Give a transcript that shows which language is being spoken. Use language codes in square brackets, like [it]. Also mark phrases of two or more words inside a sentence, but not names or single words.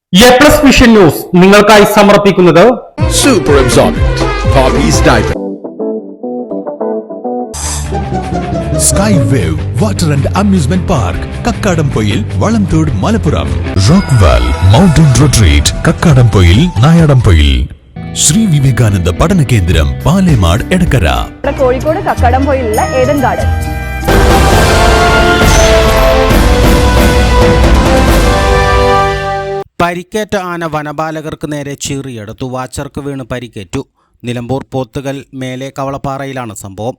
[ml] A+ വിഷൻ ന്യൂസ് നിങ്ങൾക്കായി സമർപ്പിക്കുന്നത് [en] Super Absorbent Poppy's Diaper. Sky Wave Water and Amusement Park, Kakkadampoil, Valamthood, Malappuram. Rockwell Mountain Retreat, Kakkadampoil, Nayadampoil. Sri Vivekananda Padana Kendram, Palemad, Edakara. [ml] കോഴിക്കോട് കക്കാടംപൊയിലുള്ള ഏഡൻ ഗാർഡൻ. പരിക്കേറ്റ ആന വനപാലകർക്ക് നേരെ ചീറിയെടുത്തു. വാച്ചർക്ക് വീണ് പരിക്കേറ്റു. നിലമ്പൂർ പോത്തുകൽ മേലെ കവളപ്പാറയിലാണ് സംഭവം.